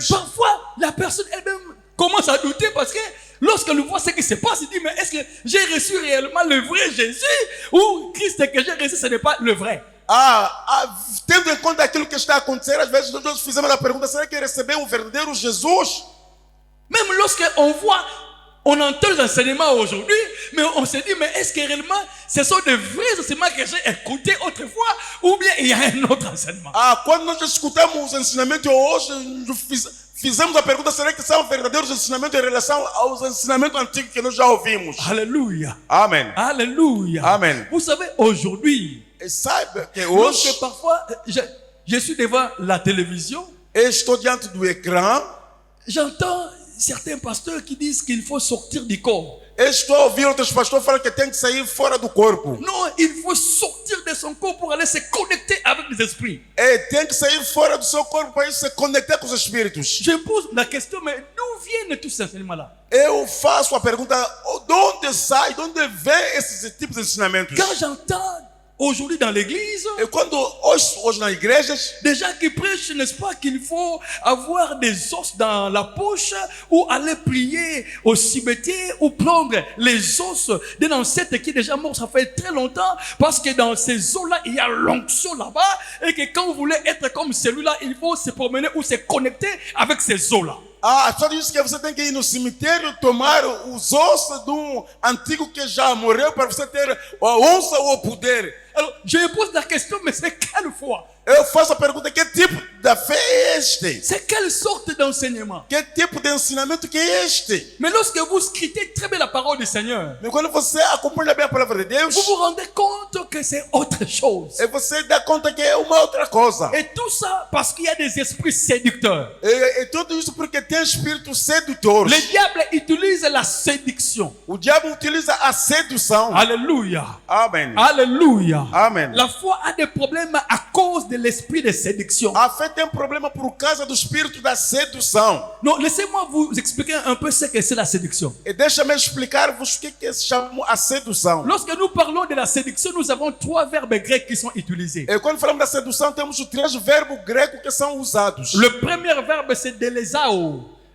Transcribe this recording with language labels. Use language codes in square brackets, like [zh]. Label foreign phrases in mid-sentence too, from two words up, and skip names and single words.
[fr] Parfois la personne elle-même commence à douter parce que lorsqu'elle voit ce qui se passe, elle dit, mais est-ce que j'ai reçu réellement le vrai Jésus ou Christ que j'ai reçu, ce n'est pas le vrai? [pt] Tendo em conta aquilo que está a acontecer, às vezes nós fizemos a pergunta, será que recebeu o verdadeiro Jesus? [fr] Même lorsqu'on voit, on entend les enseignements aujourd'hui, mais on se dit, mais est-ce que réellement ce sont de vrais enseignements que j'ai écoutés autrefois ou bien il y a un autre enseignement? [pt] Quando nós escutamos os ensinamentos hoje, fizemos a pergunta, será que são verdadeiros ensinamentos em relação aos ensinamentos antigos que nós já ouvimos? [fr] Alléluia. [pt] Amém. [fr] Alléluia. [pt] Amen. [fr] Vous savez, aujourd'hui, [pt] E saiba que [fr] lorsque [pt] hoje [fr] parfois je suis devant la télévision, [pt] estou diante do ecrã, [fr] j'entends certains pasteurs qui disent qu'il faut sortir du corps. [pt] estou a ouvir outros pastores falar que tem que sair fora do corpo. [fr] Non, il faut sortir de son corps pour aller se connecter avec les esprits. [pt] E tem que sair fora do seu corpo para ir se conectar com os espíritos. [fr] Je pose la question, mais d'où viennent tous ces enseignements-là? [pt] Eu faço a pergunta, de onde sai, de onde vem esses tipos de ensinamentos? [fr] Quand j'entends aujourd'hui dans l'église, [pt] E quando hoje nas igrejas, [fr] des gens qui prêchent, n'est-ce pas, qu'il faut avoir des os dans la poche ou aller prier au cimetière ou prendre les os d'un ancêtre qui est déjà mort, ça fait très longtemps, parce que dans ces os-là, il y a l'onction là-bas, et que quand vous voulez être comme celui-là, il faut se promener ou se connecter avec ces os-là. [pt] só diz que você tem que ir no cemitério tomar os ossos de antigo que já morreu para você ter a onça ou o poder. [fr] Alors, je me pose la question, mais c'est quelle foi? [pt] Eu faço a pergunta, que tipo de fé é este? [fr] C'est quelle sorte d'enseignement? [pt] Que tipo de ensinamento que é este? [fr] Mais lorsque vous scrutez très bien la parole du Seigneur, [pt] Mas quando você acompanha bem a palavra de Deus, [fr] vous vous rendez compte que c'est autre chose. [pt] e você dá conta que é uma outra coisa. [fr] Et tout ça parce qu'il y a des esprits séducteurs. [pt] E tudo isso porque tem espírito sedutor. [fr] Le diable utilise la séduction. [pt] O diabo utiliza a sedução. [fr] Alléluia. [pt] Amém. [fr] Alléluia. [pt] Amen. [fr] La foi a des problèmes à cause de l'esprit de séduction. [pt] A fé tem problema por causa do espírito da sedução. [fr] Non, laissez-moi vous expliquer un peu ce que c'est la séduction. [pt] E deixa-me explicar-vos o que se chama a sedução. [fr] Lorsque nous parlons de la séduction, nous avons 3 verbes grecs qui sont utilisés. [pt] E quando falamos da sedução, temos os 3 verbos gregos que são usados. [fr] Le premier verbe, c'est delesao.